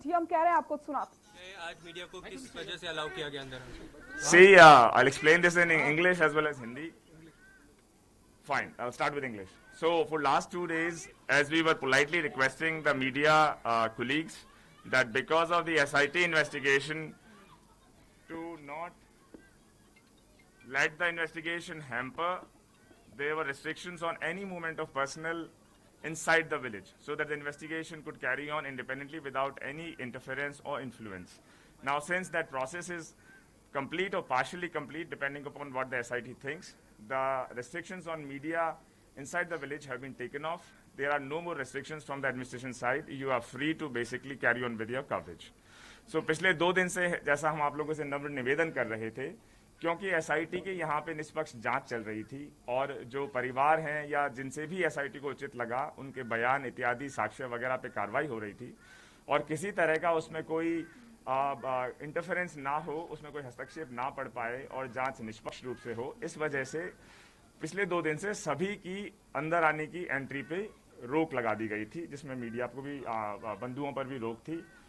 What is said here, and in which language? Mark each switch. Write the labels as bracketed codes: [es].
[hi] जी हम कह रहे हैं आपको सुनाते। आज मीडिया को किस वजह से अलाउ किया गया अंदर? [en] See, I'll explain this in English as well as Hindi. Fine, I'll start with English. So, for last 2 days, as we were politely requesting the media colleagues that because of the SIT investigation, to not let the investigation hamper, there were restrictions on any movement of personnel inside the village so that the investigation could carry on independently without any interference or influence. Now, since that process is complete or partially complete, depending upon what the SIT thinks, the restrictions on media inside the village have been taken off. There are no more restrictions from the administration side. You are free to basically carry on with your coverage. [hi] So, पिछले 2 दिन से जैसा हम आप लोगों से नम्र निवेदन कर रहे थे, क्योंकि एसआईटी के यहाँ पे निष्पक्ष जांच चल रही थी और जो परिवार हैं या जिनसे भी एसआईटी को उचित लगा उनके बयान इत्यादि साक्ष्य वगैरह पे कार्रवाई हो रही थी और किसी तरह का उसमें कोई इंटरफेरेंस ना हो, उसमें कोई हस्तक्षेप ना पड़ पाए और जांच निष्पक्ष रूप से हो, इस वजह से पिछले 2 दिन से सभी की अंदर आने की एंट्री पे रोक लगा दी गई थी, जिसमें मीडिया को भी बंधुओं पर भी रोक थी।